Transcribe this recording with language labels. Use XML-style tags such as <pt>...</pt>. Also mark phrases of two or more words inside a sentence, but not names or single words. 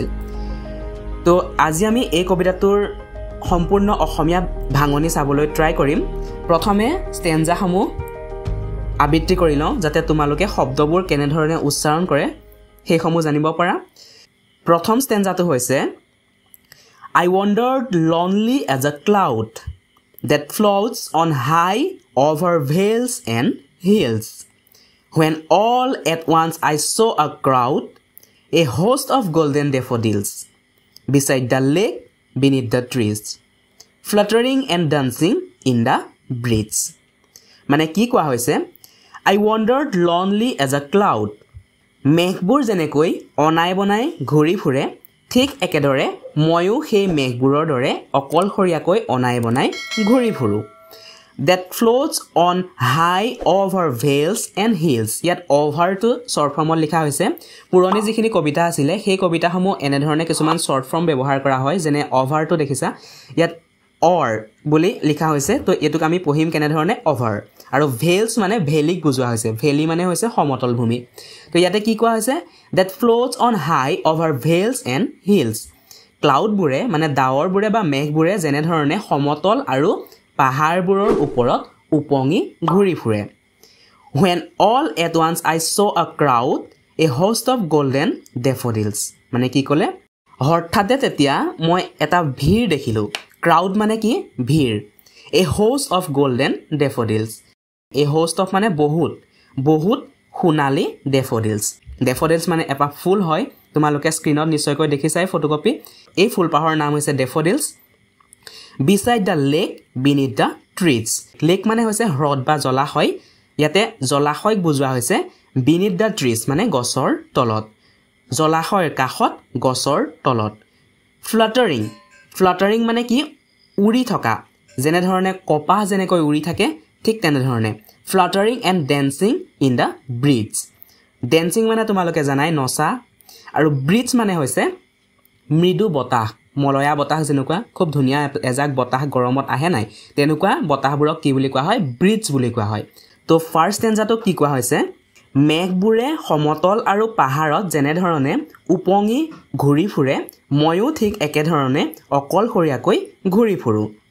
<as>তো আজি আমি এই কবিতাটোৰ সম্পূৰ্ণ অসমীয়া ভাঙনি চাবলৈ ট্ৰাই কৰিম। প্ৰথমে ষ্টেঞ্জাসমূহ আবৃত্তি কৰি লওঁ যাতে তোমালোকে শব্দবোৰ কেনেধৰণে উচ্চাৰণ কৰে সেইসমূহ জানিব পাৰা। প্ৰথম ষ্টেঞ্জাটো হৈছে</as> <en>I wandered lonely as a cloud that floats on high over vales and hills. When all at once I saw a crowd, a host of golden daffodils, beside the lake beneath the trees, fluttering and dancing in the breeze.</en> <as>মানে কি কোৱা হৈছে</as> <en>I wandered lonely as a cloud.</en> <as>মেঘবোৰ যেনেকৈ অনাই বনাই ঘূৰি ফুৰে ঠিক একেদৰে ময়ো সেই মেঘবোৰৰ দৰে অকলশৰীয়াকৈ অনাই বনাই ঘূৰি ফুৰো।</as> <en>That floats on high over vales and hills.</en> <as>ইয়াত অভাৰটো</as> <en>short form</en> <as>লিখা হৈছে। পুৰণি যিখিনি কবিতা আছিলে সেই কবিতাসমূহ এনেধৰণে কিছুমান</as> <en>short form</en> <as>ব্যৱহাৰ কৰা হয়, যেনে অভাৰটো দেখিছা ইয়াত অৰ বুলি লিখা হৈছে। তো এইটোক আমি পঢ়িম কেনেধৰণে অভাৰ। আৰু ভেলছ মানে ভেলিক বুজোৱা হৈছে। ভেলি মানে হৈছে সমতল ভূমি। তো ইয়াতে কি কোৱা হৈছে</as> <en>that floats on high over vales and hills.</en> <as>ক্লাউডবোৰে মানে ডাৱৰবোৰে বা মেঘবোৰে যেনেধৰণে সমতল আৰু পাহাৰবোৰৰ ওপৰত উপঙি ঘূৰি ফুৰে।</as> <en>When all at once I saw a crowd, a host of golden daffodils.</en> <as>মানে কি ক'লে হঠাতে তেতিয়া মই এটা ভিৰ দেখিলোঁ। ক্ৰাউড মানে কি ভিৰ।</as> <en>A host of golden daffodils. A host of</en> <as>মানে বহুত সোণালী ডেফোডিলস। ডেফোডিলস মানে এপাহ ফুল হয়। তোমালোকে স্ক্ৰীনত নিশ্চয়কৈ দেখিছাই ফটোকপি। এই ফুলপাহৰ নাম হৈছে ডেফোডিলস।</as> <en>Beside the lake beneath the trees.</en> <as>লেক মানে হৈছে হ্ৰদ বা জলাশয়। ইয়াতে জলাশয়ক বুজোৱা হৈছে</as> <en>beneath the trees</en> <as>মানে গছৰ তলত। জলাশয়ৰ কাষত গছৰ তলত। Fluttering মানে কি উৰি থকা। যেনেধৰণে কপাহ যেনেকৈ উৰি থাকে ঠিক তেনেধৰণে।</as> <en>Fluttering and dancing in the breeze.</en> <as>Dancing মানে তোমালোকে জানাই নচা আৰু breeze মানে হৈছে মৃদু বতাহ। মলয়া বতাহ যেনেকুৱা খুব ধুনীয়া এজাক বতাহ গৰমত আহে নাই, তেনেকুৱা বতাহবোৰক কি বুলি কোৱা হয় ব্ৰিজ বুলি কোৱা হয়। তো</as> <en>first stanza</en> <as>কি কোৱা হৈছে মেঘবোৰে সমতল আৰু পাহাৰত যেনেধৰণে উপঙি ঘূৰি ফুৰে ময়ো ঠিক একেধৰণে অকলশৰীয়াকৈ ঘূৰি ফুৰোঁ।</as>